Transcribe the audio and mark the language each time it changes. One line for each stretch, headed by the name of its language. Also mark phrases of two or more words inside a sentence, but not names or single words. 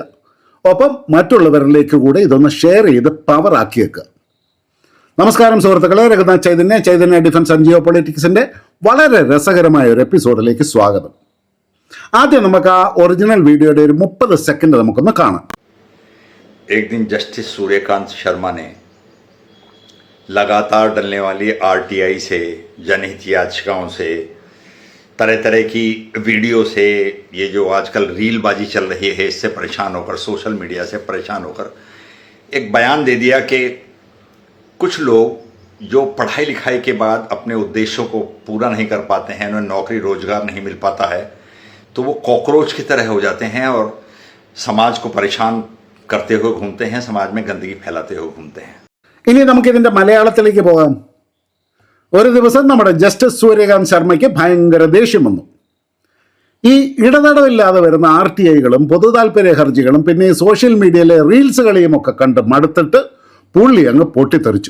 Malayalam: ഒപ്പം മറ്റുള്ളവരിലേക്ക് കൂടെ ഇതൊന്ന് ഷെയർ ചെയ്ത് പവറാക്കിയേക്കുക. നമസ്കാരം സുഹൃത്തുക്കളെ, രഘുനാഥ് ചൈതന്യ ഡിഫൻസ് ആൻഡ് ജിയോ പൊളിറ്റിക്സിൻ്റെ വളരെ രസകരമായ ഒരു എപ്പിസോഡിലേക്ക് സ്വാഗതം. ആദ്യം നമുക്ക് ആ ഒറിജിനൽ വീഡിയോയുടെ ഒരു 30 സെക്കൻഡ് നമുക്കൊന്ന് കാണാം.
Hindi: एक दिन जस्टिस सूर्यकांत शर्मा ने लगातार डलने वाली आरटीआई से, जनहित याचिकाओं से, तरह तरह की वीडियो से, ये जो आजकल रीलबाजी चल रही है इससे परेशान होकर,
English: social media
Hindi: से परेशान होकर एक बयान दे दिया कि कुछ लोग जो पढ़ाई लिखाई के बाद अपने उद्देश्यों को पूरा नहीं कर पाते हैं, उन्हें नौकरी रोजगार नहीं मिल पाता है, तो वो कॉकरोच की तरह हो जाते हैं और समाज को परेशान करते हुए घूमते हैं, समाज में गंदगी फैलाते हुए घूमते हैं.
Malayalam: ഇനി നമുക്കിതിൻ്റെ മലയാളത്തിലേക്ക് പോകാം. ഒരു ദിവസം നമ്മുടെ ജസ്റ്റിസ് സൂര്യകാന്ത് ശർമ്മയ്ക്ക് ഭയങ്കര ദേഷ്യം വന്നു. ഈ ഇടതടവില്ലാതെ വരുന്ന RTIകളും പൊതുതാൽപര്യ ഹർജികളും പിന്നെ ഈ സോഷ്യൽ മീഡിയയിലെ റീൽസ് കളിയും ഒക്കെ കണ്ട് മടുത്തിട്ട് പുള്ളി അങ്ങ് പൊട്ടിത്തെറിച്ചു.